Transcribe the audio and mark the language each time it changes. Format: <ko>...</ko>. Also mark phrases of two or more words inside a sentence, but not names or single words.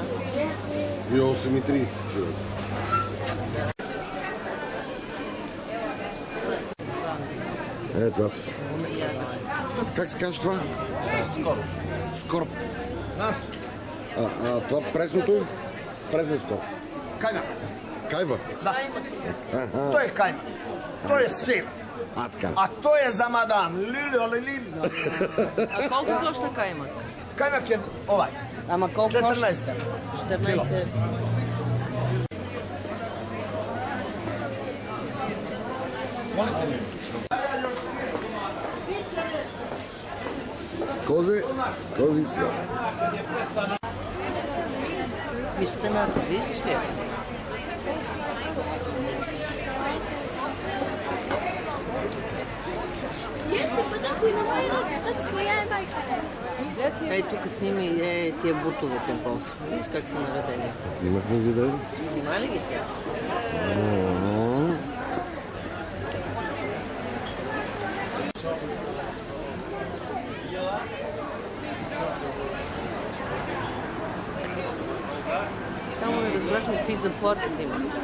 <bg>и 8,30 чувам. Ето. Как се казва това? Скоро. Скорб. А това пресното им? Пресен скорб. Кайма. Кайва? Да.</bg> <sr>To je kajma. To je sir.</sr> <bg>А, така.</bg> <sr>A to je za madam. Lili.</sr> <bg>А колко коща каймак?</bg> <sr>Kajmak je ovaj.</sr> <bg>Ама колко 14 коща?</bg> <sr>евра. 14.</sr> <bg>Кози си. Мишлената, виждаш ли?</bg> <sr>Jeste, pa tako i na moju, tako smo ja i majka.</sr> <bg>Ей, тук снимай тия бутовете после. Виж как са наредени. Имахме задели? Снима ли ги тя? Само не разбрахме какви заплати взимат.</bg>